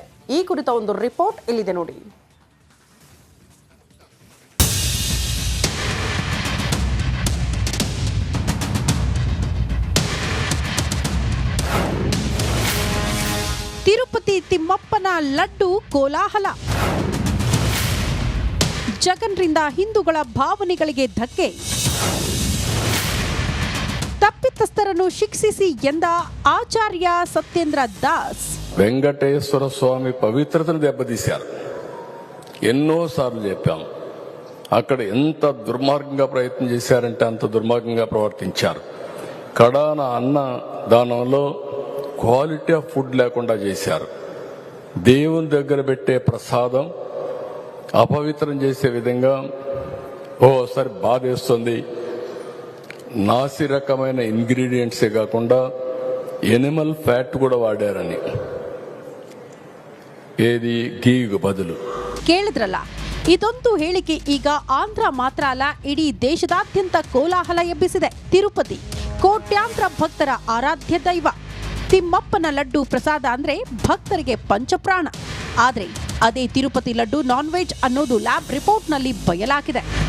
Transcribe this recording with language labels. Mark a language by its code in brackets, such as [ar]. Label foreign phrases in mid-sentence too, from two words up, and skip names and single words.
[kn] ಈ ಕುರಿತ ಒಂದು ರಿಪೋರ್ಟ್ ಇಲ್ಲಿದೆ ನೋಡಿ. ತಿರುಪತಿ ತಿಮ್ಮಪ್ಪನ ಲಡ್ಡು ಕೋಲಾಹಲ. ಜಗನ್ರಿಂದ ಹಿಂದೂಗಳ ಭಾವನೆಗಳಿಗೆ ಧಕ್ಕೆ. ತಪ್ಪಿತಸ್ಥರನ್ನು ಶಿಕ್ಷಿಸಿ ಎಂದ ಆಚಾರ್ಯ సత్యేంద్ర దాస్. [te] వెంకటేశ్వర స్వామి పవిత్రతను దెబ్బతీశారు. ఎన్నోసార్లు చెప్పాం, అక్కడ ఎంత దుర్మార్గంగా ప్రయత్నం చేశారంటే అంత దుర్మార్గంగా ప్రవర్తించారు. కడాన అన్న దానంలో [en] quality of food [te] లేకుండా చేశారు. దేవుని దగ్గర పెట్టే ప్రసాదం అపవిత్రం చేసే విధంగా ఓసారి బాధేస్తుంది. నాసి రకమైన ఇంగ్రీడియంట్సే కాకుండా [en] animal fat [te] కూడా వాడారని, ఏది [kn] ಗೀಗೆ ಬದಲು. ಕೇಳಿದ್ರಲ್ಲ, ಇದೊಂದು ಹೇಳಿಕೆ ಈಗ ಆಂಧ್ರ ಮಾತ್ರ ಅಲ್ಲ, ಇಡೀ ದೇಶದಾದ್ಯಂತ ಕೋಲಾಹಲ ಎಬ್ಬಿಸಿದೆ. ತಿರುಪತಿ ಕೋಟ್ಯಾಂತರ ಭಕ್ತರ ಆರಾಧ್ಯ ದೈವ. ತಿಮ್ಮಪ್ಪನ ಲಡ್ಡು ಪ್ರಸಾದ ಅಂದ್ರೆ ಭಕ್ತರಿಗೆ ಪಂಚಪ್ರಾಣ. ಆದ್ರೆ ಅದೇ ತಿರುಪತಿ ಲಡ್ಡು [en] non veg [kn] ಅನ್ನೋದು ಲ್ಯಾಬ್ ರಿಪೋರ್ಟ್ನಲ್ಲಿ ಬಯಲಾಗಿದೆ.